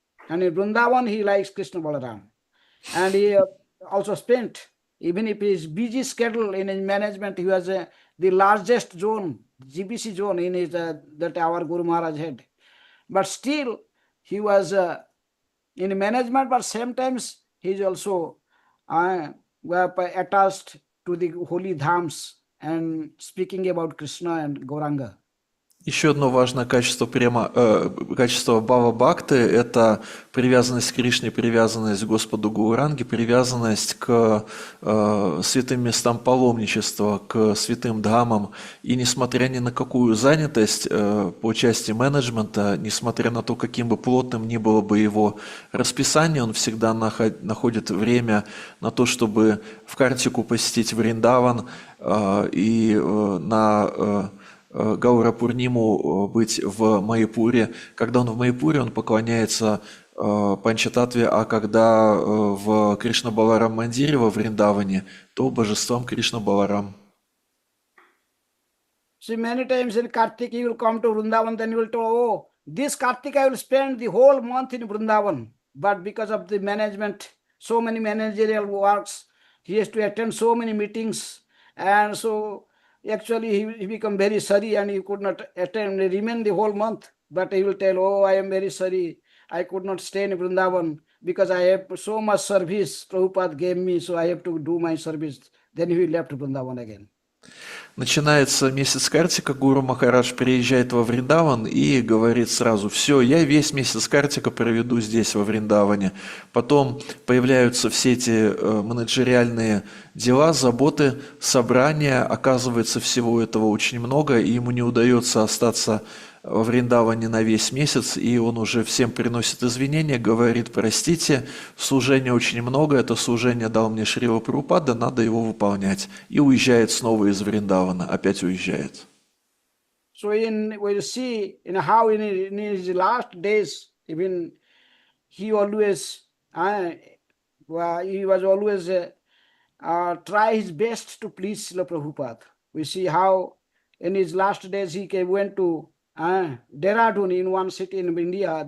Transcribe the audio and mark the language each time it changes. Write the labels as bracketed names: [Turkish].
[English] And in Vrindavan, he likes Krishna Balaram. And he also spent, even if his busy schedule in his management, he was the largest zone, GBC zone in his, that our Guru Maharaj had. But still, he was in management, but sometimes he is also attached to the holy dhams and speaking about Krishna and Gauranga. [Russian] Еще одно важное качество качество Бхава Бхакты – это привязанность к Кришне, привязанность к Господу Гауранге, привязанность к святым местам паломничества, к святым дхамам. И несмотря ни на какую занятость по части менеджмента, несмотря на то, каким бы плотным ни было бы его расписание, он всегда находит время на то, чтобы в Картику посетить Вриндаван и на Гаура Пурниму быть в Майяпуре. Когда он в Майяпуре, он поклоняется Панчататве, а когда в Кришна Баларам Мандире во Вриндаване, то божествам Кришна Баларам. See, many times in Kartik he will come to Vrindavan, then he will tell, oh, this Kartik I will spend the whole month in Vrindavan. But because of the management, so many managerial works, he has to attend so many meetings, and so actually he become very sorry and he could not remain the whole month. But he will tell, oh, I am very sorry, I could not stay in Vrindavan because I have so much service Prabhupada gave me, so I have to do my service. Then he left Vrindavan again. Начинается месяц Картика, Гуру Махарадж приезжает во Вриндаван и говорит сразу: все, я весь месяц Картика проведу здесь, во Вриндаване. Потом появляются все эти менеджериальные дела, заботы, собрания. Оказывается, всего этого очень много, и ему не удается остаться во Вриндаване на весь месяц, и он уже всем приносит извинения, говорит: простите, служения очень много, это служение дал мне Шрила Прабхупада, надо его выполнять. И уезжает снова из Вриндавана, опять уезжает. [English] So we see how in his last days, even he always he was always try his best to please Srila Prabhupada. We see how in his last days went to Dehradun in one city in India.